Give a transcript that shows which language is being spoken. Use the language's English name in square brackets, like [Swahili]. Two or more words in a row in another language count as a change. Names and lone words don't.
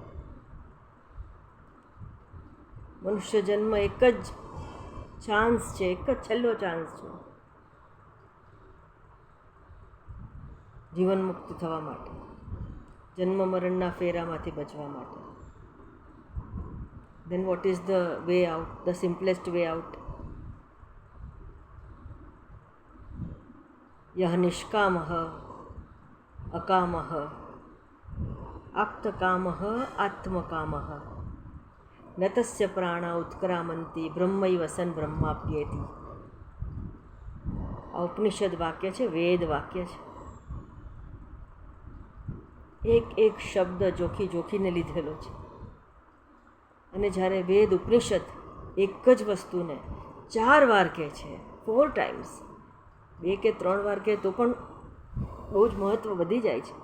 [Gujarati] મનુષ્ય જન્મ એક જ ચાન્સ છે, એક જ છેલ્લો ચાન્સ છે જીવન મુક્ત થવા માટે, જન્મ મરણના ફેરામાંથી બચવા માટે. [English] then what is the way out, the simplest way out? [Sanskrit] यह निष्कामः अकामः आप्तकामः आत्मकामः न तस्य प्राणा उत्क्रामन्ति ब्रह्मैव सन् ब्रह्माप्येति. [Gujarati] આ ઉપનિષદ વાક્ય છે, વેદ વાક્ય છે. એક એક શબ્દ જોખીને લીધેલો છે. અને જ્યારે વેદ ઉપનિષદ એક જ વસ્તુને 4 વાર કહે છે, 4 ટાઈમ્સ, 2 કે 3 વાર કહે તો પણ બહુ જ મહત્ત્વ વધી જાય છે.